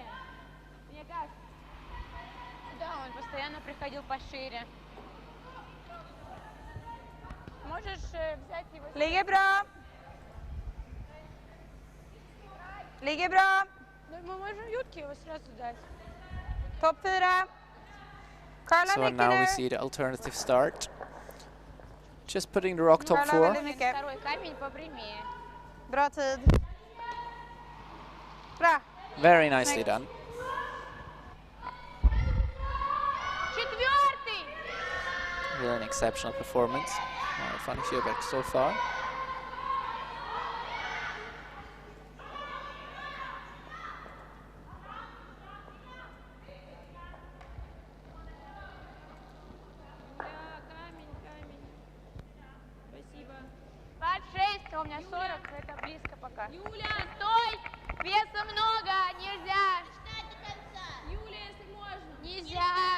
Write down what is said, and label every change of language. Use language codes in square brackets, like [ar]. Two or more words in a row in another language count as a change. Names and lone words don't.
[ru] Мне кажется. Да, он постоянно приходил пошире. Можешь взять его... [sv] Ligger bra. Ligger bra. [ru] Да, мы можем Ютке его сразу дать. [sv] Topp 4. Karla [en] So [sv] mycket [en] now we [sv] nu. [en] see the alternative start. Just putting the rock top [sv] Röra [en] 4. [sv] väldigt mycket. [ru] Второй камень попрямее. [sv] Bra tid. Bra. [en] Very nicely done. [ru] Четвертый. [en] Really an exceptional performance. Fanny Sjöberg so far. [ru] Под 6, а у меня 40, это близко пока. Юля, стой! Веса много, нельзя! Юля, если можно. Нельзя!